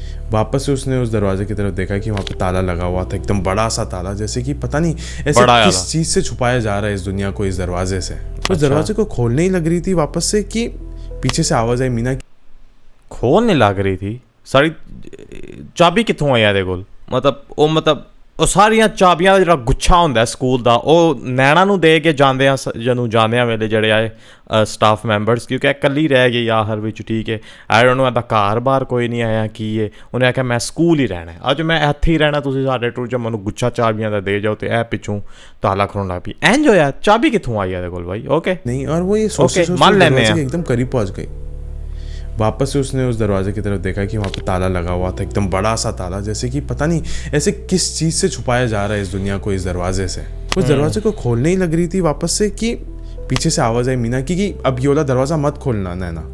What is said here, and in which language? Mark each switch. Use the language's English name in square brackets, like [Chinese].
[Hindi] वापस से उसने उस दरवाजे की तरफ देखा कि वहाँ पे ताला लगा हुआ था, एकदम बड़ा सा ताला, जैसे कि पता नहीं ऐसे किस चीज से छुपाया जा रहा है इस दुनिया को इस दरवाजे से। उस दरवाजे को खोलने ही लग रही थी वापस से कि पीछे से आवाज आई मीना की। खोलने लग रही थी? [Punjabi] सारी चाबी कितों आई ਇਹਦੇ ਕੋਲ? मतलब ਉਹ ਸਾਰੀਆਂ ਚਾਬੀਆਂ ਦਾ ਜਿਹੜਾ ਗੁੱਛਾ ਹੁੰਦਾ ਸਕੂਲ ਦਾ ਉਹ ਨੈਣਾ ਨੂੰ ਦੇ ਕੇ ਜਾਂਦੇ ਆ ਜਦੋਂ ਜਾਂਦੇ ਆ ਵੇਲੇ ਜਿਹੜੇ ਆਏ ਸਟਾਫ ਮੈਂਬਰਸ, ਕਿਉਂਕਿ ਇਕੱਲੀ ਰਹਿ ਗਈ ਆਖਰ ਵਿੱਚ। ਠੀਕ ਹੈ, [English] I don't know [Punjabi] ਇਹਦਾ ਘਰ ਬਾਹਰ ਕੋਈ ਨਹੀਂ ਆਇਆ ਕੀ ਹੈ। ਉਹਨੇ ਆਖਿਆ ਮੈਂ ਸਕੂਲ ਹੀ ਰਹਿਣਾ, ਅੱਜ ਮੈਂ ਇੱਥੇ ਹੀ ਰਹਿਣਾ, ਤੁਸੀਂ ਸਾਡੇ ਟੂਰ 'ਚ ਮੈਨੂੰ ਗੁੱਛਾ ਚਾਬੀਆਂ ਦਾ ਦੇ ਜਾਓ। ਤੇ ਇਹ ਪਿੱਛੋਂ ਤਾਲਾ ਖੜਨ ਲੱਗ ਪਈ। ਇੰਜ ਹੋਇਆ? ਚਾਬੀ ਕਿੱਥੋਂ ਆਈ ਇਹਦੇ ਕੋਲ ਭਾਈ? ਓਕੇ [Hindi] नहीं, और वो ये सोचते सोचते एकदम करीब पहुंच गई। वापस से उसने उस दरवाजे की तरफ देखा कि वहाँ पे ताला लगा हुआ था, एकदम बड़ा सा ताला, जैसे कि पता नहीं ऐसे किस चीज़ से छुपाया जा रहा है इस दुनिया को इस दरवाजे से। उस दरवाजे को खोलने ही लग रही थी वापस से कि पीछे से आवाज़ आई मीना की कि अब ये वाला दरवाज़ा मत खोलना नैना।